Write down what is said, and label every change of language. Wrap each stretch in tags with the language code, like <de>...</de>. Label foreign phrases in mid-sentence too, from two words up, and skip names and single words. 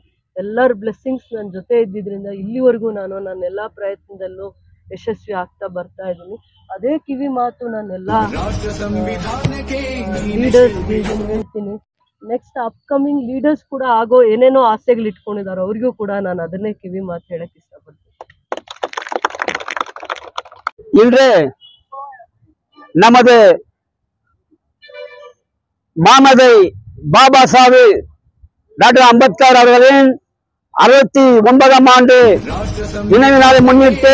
<kn>ಎಲ್ಲರ ಬ್ಲೆಸ್ಸಿಂಗ್ಸ್ ನನ್ನ ಜೊತೆ ಇದ್ದಿದ್ದರಿಂದ ಇಲ್ಲಿವರೆಗೂ ನಾನು ನನ್ನ ಎಲ್ಲ ಪ್ರಯತ್ನದಲ್ಲೂ ಯಶಸ್ವಿ ಆಗ್ತಾ ಬರ್ತಾ ಇದ್ದೀನಿ. ಅದೇ ಕಿವಿ ಮಾತು ನಾನೆಲ್ಲ ಲೀಡರ್ಸ್ಗೆ ಹೇಳ್ತೀನಿ.</kn> <en>next upcoming leaders</en> <kn>ಕೂಡ ಆಗೋ ಏನೇನೋ ಆಸೆಗಳು ಇಟ್ಕೊಂಡಿದ್ದಾರೆ, ಅವ್ರಿಗೂ ಕೂಡ ನಾನು ಅದನ್ನೇ ಕಿವಿ ಮಾತು ಹೇಳಕ್ ಇಷ್ಟಪಡ್ತೀನಿ.</kn> <ta>இன்று நமது மாமதை பாபா சாஹிப் டாக்டர் அம்பேத்கர் அவர்களின் 69ஆம் ஆண்டு நினைவு நாளை முன்னிட்டு</ta>